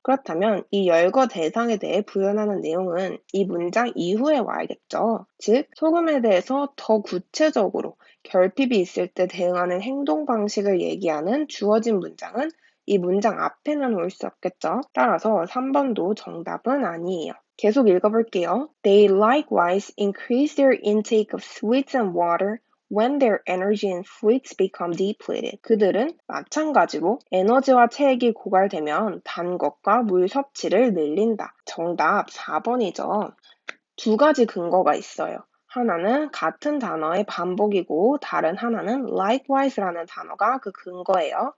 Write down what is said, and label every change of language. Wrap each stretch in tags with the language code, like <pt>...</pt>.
<ko>그렇다면 이 열거 대상에 대해 부연하는 내용은 이 문장 이후에 와야겠죠. 즉, 소금에 대해서 더 구체적으로 결핍이 있을 때 대응하는 행동 방식을 얘기하는 주어진 문장은 이 문장 앞에는 올 수 없겠죠. 따라서 3번도 정답은 아니에요. 계속 읽어볼게요.</ko> <en>They likewise increase their intake of sweets and water when their energy and fluids become depleted.</en> <ko>그들은 마찬가지로 에너지와 체액이 고갈되면 단 것과 물 섭취를 늘린다. 정답 4번이죠. 두 가지 근거가 있어요. 하나는 같은 단어의 반복이고 다른 하나는 likewise라는 단어가 그 근거예요.</ko>